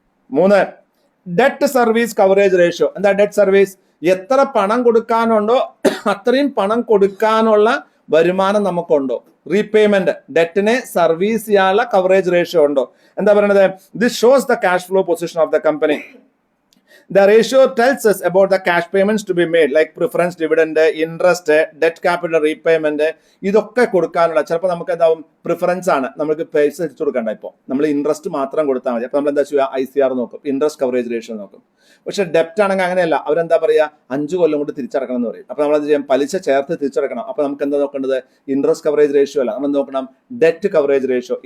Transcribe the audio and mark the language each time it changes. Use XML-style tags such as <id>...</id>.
<ml>3, debt service coverage ratio. എന്താ debt service? എത്ര പണം കൊടുക്കാനുണ്ടോ അത്രയും പണം കൊടുക്കാനുള്ള വരുമാനം നമുക്കുണ്ടോ. റീപേയ്മെന്റ്, ഡെറ്റിനെ സർവീസ് ചെയ്യാനുള്ള കവറേജ് റേഷ്യോ ഉണ്ടോ. എന്താ പറയുന്നത്,</ml> <en>This shows the cash flow position of the company. The ratio tells us about the cash payments to be made, like preference dividend, interest, debt capital repayment.</en> <ml>ഇതൊക്കെ കൊടുക്കാനുള്ള ചിലപ്പോൾ നമുക്ക് എന്താവും, preference ആണ്, നമുക്ക് പൈസ തിരിച്ചു കൊടുക്കണ്ട. ഇപ്പോൾ നമ്മൾ ഇൻട്രസ്റ്റ് മാത്രം കൊടുത്താൽ മതി. അപ്പോൾ നമ്മൾ എന്താ ചെയ്യുക, ICR നോക്കും, ഇൻട്രസ്റ്റ് കവറേജ് റേഷ്യോ നോക്കും. പക്ഷെ ഡെപ്റ്റ് ആണെങ്കിൽ അങ്ങനെയല്ല, അവരെന്താ പറയുക, 5 കൊല്ലം കൊണ്ട് തിരിച്ചടക്കണം എന്ന് പറയും. അപ്പോൾ നമ്മൾ എന്ത് ചെയ്യും, പലിശ ചേർത്ത് തിരിച്ചടക്കണം. അപ്പോൾ നമുക്ക് എന്താ നോക്കേണ്ടത്, ഇൻട്രസ്റ്റ് കവറേജ് റേഷ്യോ അല്ല, നമ്മൾ നോക്കണം ഡെറ്റ് കവറേജ് റേഷ്യോ.</ml>